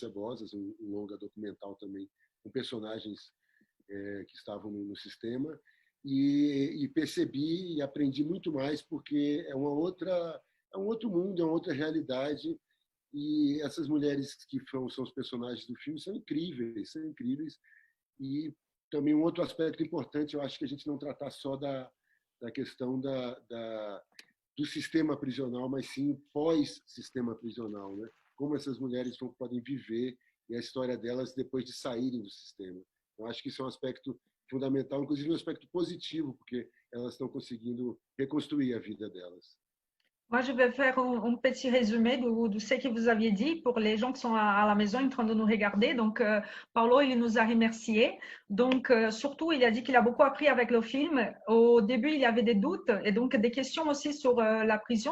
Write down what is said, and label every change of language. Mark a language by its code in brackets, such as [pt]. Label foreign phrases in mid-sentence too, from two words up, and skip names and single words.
[pt] Cebosas, um longa documental também, com personagens que estavam no sistema, e percebi e aprendi muito mais, porque é um outro mundo, é uma outra realidade, e essas mulheres que são os personagens do filme são incríveis, e também um outro aspecto importante, eu acho que a gente não tratar só da questão do sistema prisional, mas sim pós-sistema prisional, né? Como essas mulheres podem viver e a história delas depois de saírem do sistema. Eu acho que isso é um aspecto fundamental, inclusive um aspecto positivo, porque elas estão conseguindo reconstruir a vida delas. [fr] Moi, je vais faire un petit résumé de ce que vous aviez dit pour les gens qui sont à la maison en train de nous regarder. Donc, Paulo, il nous a remerciés. Donc, surtout, il a dit qu'il a beaucoup appris avec le film. Au début, il y avait des doutes et donc des questions aussi sur la prison.